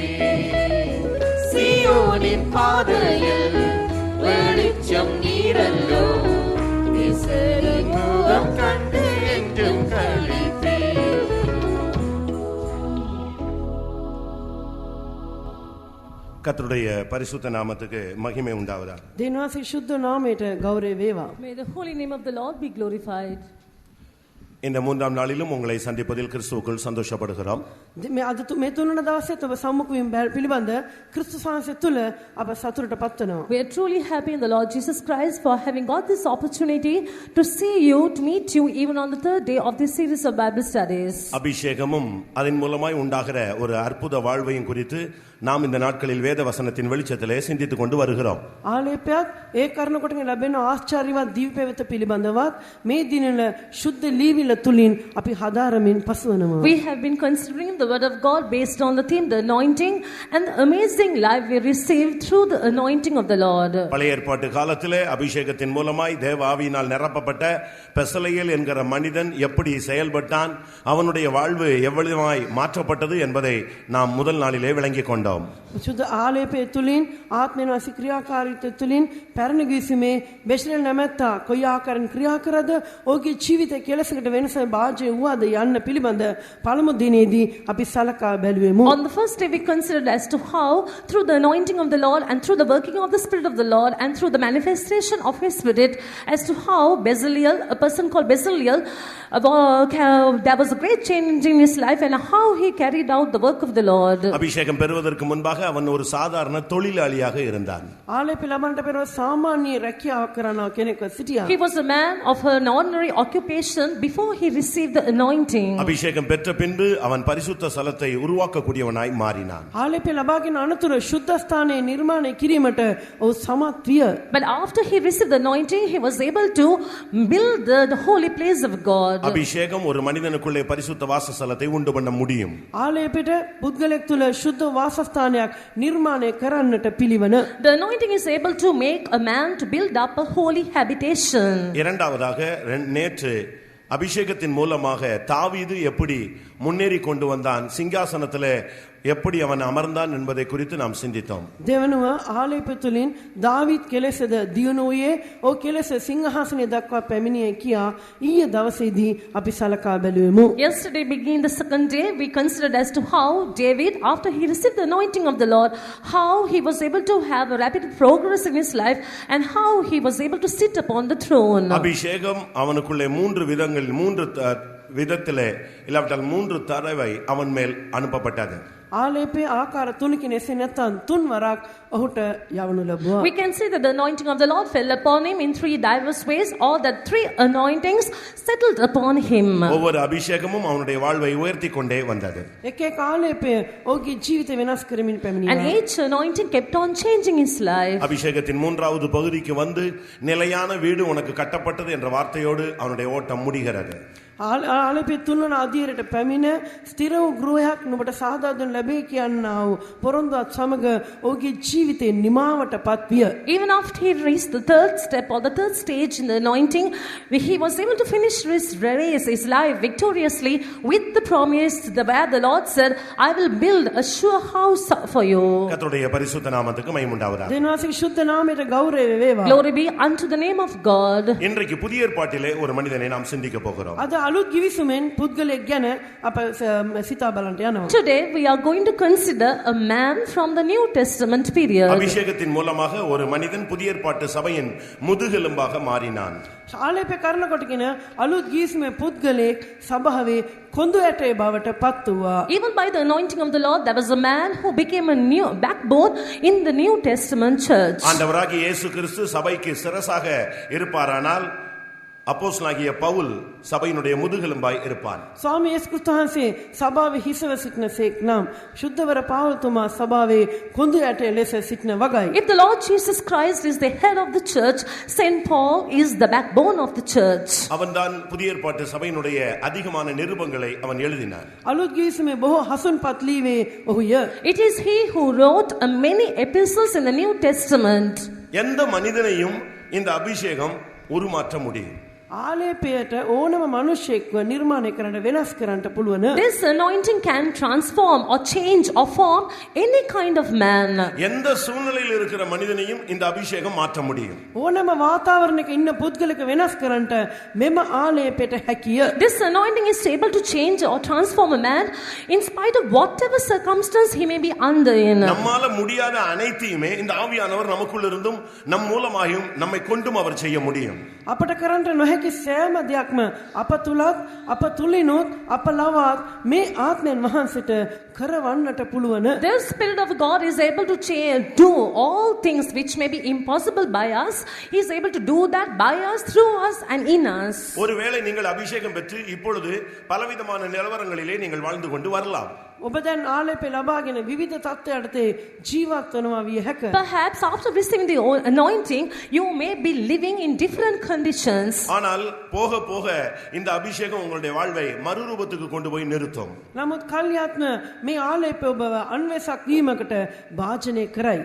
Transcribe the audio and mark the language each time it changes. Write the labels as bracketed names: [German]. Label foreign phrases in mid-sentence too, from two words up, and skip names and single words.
[Tamil] சீயோனின் பாதையில் வெளிச்சம் நீரல்லோ, முகம் கண்டு என்றும் களிப்பே. கர்த்தருடைய பரிசுத்த நாமத்துக்கு மகிமை உண்டாவதாக. [Sinhala] දෙවියන්ගේ ශුද්ධ නාමයට ගෞරවය වේවා. [English] May the holy name of the Lord be glorified. [Tamil] இந்த மூன்றாம் நாளிலும் உங்களை சந்திப்பதில் கிறிஸ்துவுக்குள் சந்தோஷப்படுகிறோம். [Sinhala] මේ අද මේ තුන්වන දවසේ ඔබ සම්මුඛ වීම පිළිබඳ ක්‍රිස්තුස් වහන්සේ තුල අප සතුටටපත් වෙනවා. [English] We are truly happy in the Lord Jesus Christ for having got this opportunity to see you, to meet you even on the third day of this series of Bible studies. [Tamil] அபிஷேகமும் அதன் மூலமாய் உண்டாகிற ஒரு அற்புத வாழ்வையும் குறித்து நாம் இந்த நாட்களில் வேத வசனத்தின் வெளிச்சத்திலே சிந்தித்துக் கொண்டு வருகிறோம். [Sinhala] ආලේපයත් ඒ කරන කොටගෙන ලැබෙන ආශ්චර්යවත් දීපේවත පිළිබඳවත් මේ දිනවල ශුද්ධ ලීවිල තුලින් අපි හදාරමින් පසුවනවා. [English] We have been considering the word of God based on the theme the anointing and the amazing life we received through the anointing of the Lord. [Tamil] பழைய ஏற்பாட்டு காலத்திலே அபிஷேகத்தின் மூலமாய் தேவ ஆவியினால் நிரப்பப்பட்ட பெசலெயேல் என்கிற மனிதன் எப்படி செயல்பட்டான், அவனுடைய வாழ்வு எவ்வளவாய் மாற்றப்பட்டது என்பதை நாம் முதல் நாளிலே விளங்கிக் கொண்டோம். [Sinhala] සුද්ධ ආලේපය තුලින් ආත්මේන වාසී ක්‍රියාකාරීත්වය තුලින් පැරණි ගිවිසුමේ බෙෂලෙල් නැමැත්තා කොයි ආකාරයෙන් ක්‍රියා කරද ඔහුගේ ජීවිතය කෙලසකට වෙනස භාජ්‍ය වූද යන්න පිළිබඳ පළමු දිනේදී අපි සලකා බැලුවෙමු. [English] On the first day we considered as to how through the anointing of the Lord and through the working of the Spirit of the Lord and through the manifestation of His Spirit, as to how Bezaleel, a person called Bezaleel, there was a great change in his life and how he carried out the work of the Lord. [Tamil] அபிஷேகம் பெறுவதற்கு முன்பாக அவன் ஒரு சாதாரண தொழிலாளியாக இருந்தான். [Sinhala] ආලේපය ලබන්නට පෙර සාමාන්‍ය රැකියාව කරන කෙනෙක් සිටියා. [English] He was a man of an ordinary occupation before he received the anointing. [Tamil] அபிஷேகம் பெற்ற பின்பு அவன் பரிசுத்த ஸ்தலத்தை உருவாக்கக்கூடியவனாய் மாறினான். [Sinhala] ආලේපය ලබාගෙන අනතුරු ශුද්ධ ස්ථානයේ නිර්මාණය කිරීමට ඔහු සමත් විය. [English] But after he received the anointing, he was able to build the holy place of God. [Tamil] அபிஷேகம் ஒரு மனிதனுக்குள்ளே பரிசுத்த வாசஸ்தலத்தை உண்டு பண்ண முடியும். [Sinhala] ආලේපයට පුද්ගලෙක් තුල ශුද්ධ වාසස්ථානයක් නිර්මාණය කරන්නට පිළිවන. [English] The anointing is able to make a man to build up a holy habitation. [Tamil] இரண்டாவதாக நேற்று அபிஷேகத்தின் மூலமாக தாவீது எப்படி முன்னேறி கொண்டு வந்தான், சிங்காசனத்திலே எப்படி அவன் அமர்ந்தான் என்பதை குறித்து நாம் சிந்தித்தோம். [Sinhala] දෙවනුව ආලේපය තුලින් දාවීද් කෙලෙසද දියුණුවේ ඔහු කෙලෙස සිංහාසනය දක්වා පැමිණියේ කියා ඊයේ දවසේදී අපි සලකා බැලුවෙමු. [English] Yesterday beginning the second day we considered as to how David, after he received the anointing of the Lord, how he was able to have a rapid progress in his life and how he was able to sit upon the throne. [Tamil] அபிஷேகம் அவனுக்குள்ளே மூன்று விதத்திலே இல்லாவிட்டால் மூன்று தடவை அவன் மேல் அனுப்பப்பட்டது. [Sinhala] ආලේපය ආකාර තුනකින් එසේ නැත්නම් තුන් වරක් ඔහුට යවනු ලැබුවා. [English] We can see that the anointing of the Lord fell upon him in three diverse ways, or that three anointings settled upon him. [Tamil] ஒவ்வொரு அபிஷேகமும் அவனுடைய வாழ்வை உயர்த்தி கொண்டே வந்தது. [Sinhala] එක එක ආලේපය ඔහුගේ ජීවිතය වෙනස් කරමින් පැමිණියා. [English] And each anointing kept on changing his life. [Tamil] அபிஷேகத்தின் மூன்றாவது பகுதிக்கு வந்து நிலையான வீடு உனக்கு கட்டப்பட்டது என்ற வார்த்தையோடு அவனுடைய ஓட்டம் முடிகிறது. [Sinhala] ආලේපය තුන්වන අධීරයට පැමිණ ස්ථිර වූ ගෘහයක් නුඹට සාදා දෙනු ලැබේ කියනා වූ පොරොන්දුවත් සමග ඔහුගේ ජීවිතේ නිමාවටපත් විය. [English] Even after he reached the third step or the third stage in the anointing, he was able to finish his race, his life victoriously with the promise where the Lord said, I will build a sure house for you. [Tamil] கர்த்தருடைய பரிசுத்த நாமத்துக்கு மகிமை உண்டாவதாக. [Sinhala] දෙවියන්ගේ ශුද්ධ නාමයට ගෞරවය වේවා. [English] Glory be unto the name of God. [Tamil] இன்றைக்கு புதிய ஏற்பாட்டிலே ஒரு மனிதனை நாம் சிந்திக்க போகிறோம். [Sinhala] අද අලුත් ගිවිසුමෙන් පුද්ගලයෙක් ගැන අප සිතා බලන්න යනවා. [English] Today we are going to consider a man from the New Testament period. [Tamil] அபிஷேகத்தின் மூலமாக ஒரு மனிதன் புதிய ஏற்பாட்டு சபையின் முதுகெலும்பாக மாறினான். [Sinhala] ආලේපය කරනකොටගෙන අලුත් ගිවිසුමේ පුද්ගලයෙක් සභාවේ කොඳු ඇටේ බවට පත් වූවා. [English] Even by the anointing of the Lord, there was a man who became a new backbone in the New Testament church. [Tamil] ஆண்டவராகிய இயேசு கிறிஸ்து சபைக்கு சிரசாக இருப்பாரானால் அப்போஸ்தலனாகிய பவுல் சபையினுடைய முதுகெலும்பாய் இருப்பான். [Sinhala] ස්වාමී යේසුස් ක්‍රිස්තුහන්සේ සභාවේ හිසව සිටිනසේක් නම් ශුද්ධවර පාවලතුමා සභාවේ කොඳු ඇටේ ලෙස සිටින වගයි. [English] If the Lord Jesus Christ is the head of the church, Saint Paul is the backbone of the church. [Tamil] அவன்தான் புதிய ஏற்பாட்டு சபையினுடைய அதிகமான நிருபங்களை அவன் எழுதினான். [Sinhala] අලුත් ගීසුමේ බොහෝ හසුන්පත් ලීවේ ඔහුය. [English] It is he who wrote many epistles in the New Testament. [Tamil] எந்த மனிதனையும் இந்த அபிஷேகம் உருமாற்ற முடியும். [Sinhala] ආලේපයට ඕනම මිනිසෙක්ව නිර්මාණය කරන්න වෙනස් කරන්න පුළුවන්. [English] This anointing can transform or change or form any kind of man. [Tamil] எந்த சூழ்நிலையில் இருக்கிற மனிதனையும் இந்த அபிஷேகம் மாற்ற முடியும். [Sinhala] ඕනම වාතාවරණයක ඉන්න පුද්ගලක වෙනස් කරන්නට මෙම ආලේපයට හැකිය. [English] This anointing is able to change or transform a man in spite of whatever circumstance he may be under in. [Tamil] நம்மால முடியாத அனைத்தையுமே இந்த ஆவியானவர் நமக்குள்ள இருந்தும் நம் மூலமாயும் நம்மை கொண்டும் அவர் செய்ய முடியும். [Sinhala] අපට කරන්නට නොහැකි සෑම දෙයක්ම අප තුලත් අප තුලිනුත් අප ලවත් මේ ආත්මයන් වහන්සේට කරවන්නට පුළුවන්. [English] The Spirit of God is able to do all things which may be impossible by us. He is able to do that by us, through us and in us. [Tamil] ஒருவேளை நீங்கள் அபிஷேகம் பெற்று இப்பொழுது பலவிதமான நிலவரங்களிலே நீங்கள் வாழ்ந்து கொண்டு வரலாம். [Sinhala] ඔබ දැන් ආලේපේ ලබාගෙන විවිධ තත්ත්වයන්ට ජීවත් වෙනවා විය හැක. [English] Perhaps after receiving the anointing, you may be living in different conditions. [Tamil] ஆனால் போக போக இந்த அபிஷேகம் உங்களுடைய வாழ்வை மறுரூபத்துக்கு கொண்டு போய் நிறுத்தும். [Sinhala] නමුත් කල්යාත්ම මේ ආලේපය ඔබව අන්වේෂක් වීමකට භාජනය කරයි.